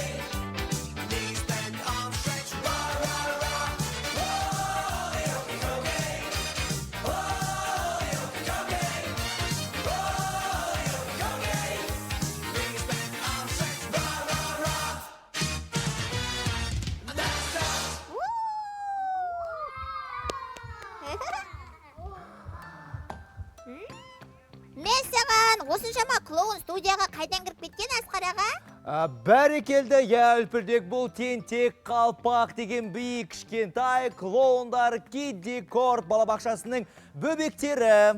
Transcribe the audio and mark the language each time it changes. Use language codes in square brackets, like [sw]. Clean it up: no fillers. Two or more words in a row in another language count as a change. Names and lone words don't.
[en] Knees bent, arms stretched, rah, rah, rah. Oh, the okey dokey. Oh, the okey dokey. Oh, the okey dokey. Knees bent, arms stretched, rah, rah, rah. And that's that. [kk] Мен саған осыншама клоун студияға қайдан кіріп кеткен Асқар аға? Бәрекелді, Үлпілдек, бұл тентек қалпақ деген биік кішкентай клоундар Кидди Корт балабақшасының бөбектері.